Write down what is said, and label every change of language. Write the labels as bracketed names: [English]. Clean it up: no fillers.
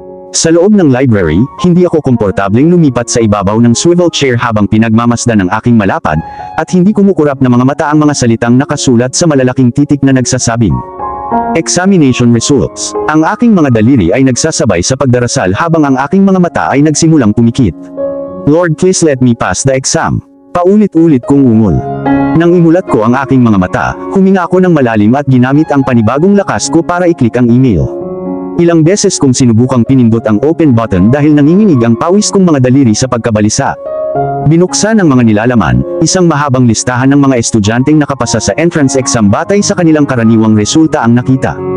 [Filipino] Sa loob ng library, hindi ako komportableng lumipat sa ibabaw ng swivel chair habang pinagmamasdan ng aking malapad, at hindi kumukurap na mga mata ang mga salitang nakasulat sa malalaking titik na nagsasabing, "Examination results." Ang aking mga daliri ay nagsasabay sa pagdarasal habang ang aking mga mata ay nagsimulang pumikit. [English] "Lord, please let me pass the exam." [Filipino] Paulit-ulit kong ungol. Nang imulat ko ang aking mga mata, huminga ako ng malalim at ginamit ang panibagong lakas ko para i-click ang email. Ilang beses kong sinubukang pinindot ang open button dahil nanginginig ang pawis kong mga daliri sa pagkabalisa. Binuksan ang mga nilalaman, isang mahabang listahan ng mga estudyanteng nakapasa sa entrance exam batay sa kanilang karaniwang resulta ang nakita.